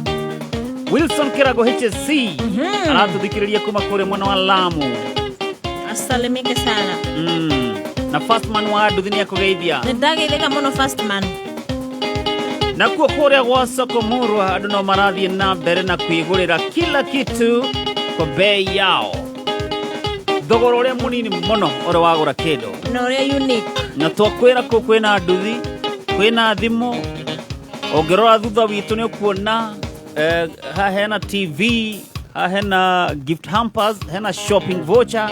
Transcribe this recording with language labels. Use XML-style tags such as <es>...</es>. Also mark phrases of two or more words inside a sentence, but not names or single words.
<ki>Wilson Kirago HSC. Aratũthikĩrĩria kuma kũrĩa mwena wa Lamu.</ki> <sw>Asalimike sana.</sw> <ki>Na Fastman wa Nduthi nĩ akũgeithia. Nĩndageithĩka mũno Fastman. Nakuo kũrĩa gwa Soko Murwa andũ no marathiĩ na mbere na kwĩgũrĩra</ki> <sw>kila kitu kwa bei yao.</sw> <ki>Thogora ũrĩa mũnini mũno ũrĩa wagũra kĩndũ. Na ũrĩa unique. Na twakwĩra kũ kwĩna nduthi, kwĩna thimũ. Ũngĩrora thutha witũ nĩ ũkuona ha hena TV, ha hena</ki> <en>gift hampers,</en> <ki>hena</ki> <en>shopping voucher.</en>